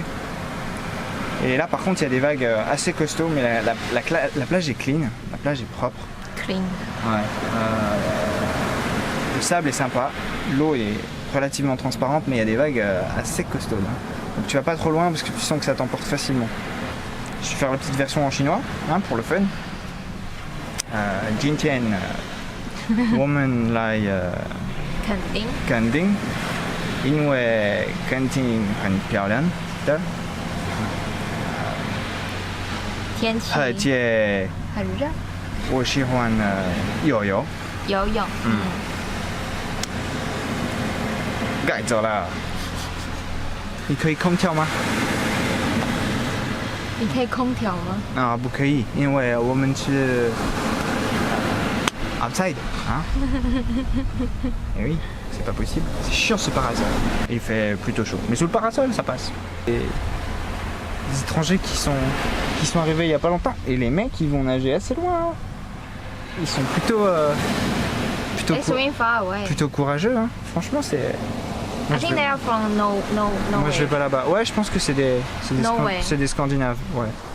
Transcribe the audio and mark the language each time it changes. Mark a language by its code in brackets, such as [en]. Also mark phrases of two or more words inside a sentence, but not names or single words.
[fr] Et là par contre il y a des vagues assez costauds, mais la plage est clean, la plage est propre. Clean. Ouais. Le sable est sympa, l'eau est relativement transparente, mais il y a des vagues assez costaudes. Donc tu vas pas trop loin parce que tu sens que ça t'emporte facilement. Je vais faire la petite version en chinois, hein, pour le fun. [zh] 今天，我们来 Kanding, 因为 Kanding 很漂亮的。天气而且很热，我喜欢游泳。游泳。改走了。你可以空调吗？你可以空调吗？啊，不可以，因为我们是 outside 啊。 [fr] Eh oui, c'est pas possible. C'est chiant ce parasol. Il fait plutôt chaud. Mais sous le parasol, ça passe. Et des étrangers qui sont arrivés il y a pas longtemps. Et les mecs, ils vont nager assez loin. Hein. Ils sont [en] It's swimming far away. [fr] plutôt courageux. Hein. Franchement, c'est... [en] I think they are from [fr] Moi, je vais pas là-bas. Ouais, je pense que c'est des Scandinaves. Ouais.